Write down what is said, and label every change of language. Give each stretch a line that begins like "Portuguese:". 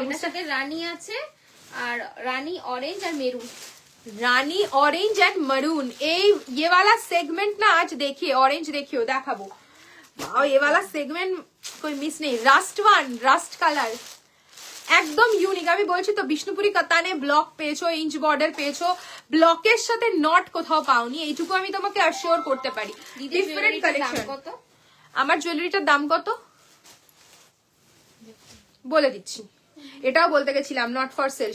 Bangla: এটার সাথে রানী আছে, আর রানী orange আর maroon.
English: Rani orange and maroon.
Hindi: ये वाला सेगमेंट ना आज देखिए,
Bangla: ऑरेंज देखियो देखाबो।
Hindi: वाओ ये वाला सेगमेंट कोई मिस नहीं।
English: Rust one, rust colour একদম unique.
Bangla: আমি বলছি তো বিষ্ণুপুরি কাতানে ব্লক পেয়েছো, ইঞ্চ বর্ডার পেয়েছো, ব্লকের সাথে নট কোথাও পাওনি, এইটুকু আমি তোমাকে অ্যাসিওর করতে পারি। Different collection. কত আমার জুয়েলারিটার দাম কত বলে দিচ্ছি, এটাও বলতে গেছিলাম নট ফর সেল।